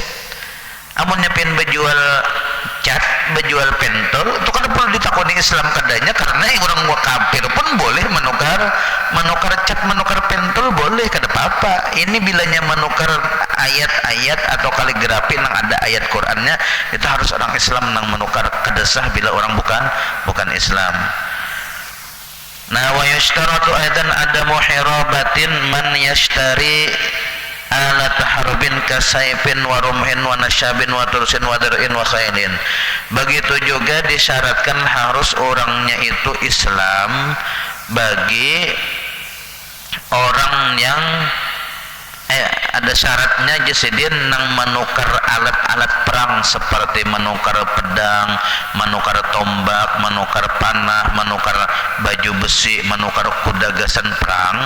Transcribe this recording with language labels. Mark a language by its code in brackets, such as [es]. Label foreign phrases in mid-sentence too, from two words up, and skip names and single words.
[bjn] Amunnya pian berjual cat, berjual pentol, itu kan perlu ditakuni Islam kadanya, karena orang kafir pun boleh menukar cat, menukar pentol boleh, kada apa-apa. Ini bilanya menukar ayat-ayat atau kaligrafi nang ada ayat Qur'annya, itu harus orang Islam nang menukar, kedesah bila orang bukan Islam. [ar] Nah ويشترط أيضا عدم حرابة من يشتري آلة حرب كسيف ورمح ونشاب وترس ودرع وخيل. [bjn] Begitu juga disyaratkan harus orangnya itu Islam bagi orang yang ada syaratnya jasidin nang menukar alat-alat perang seperti menukar pedang, menukar tombak, menukar panah, menukar baju besi, menukar kuda gasan perang.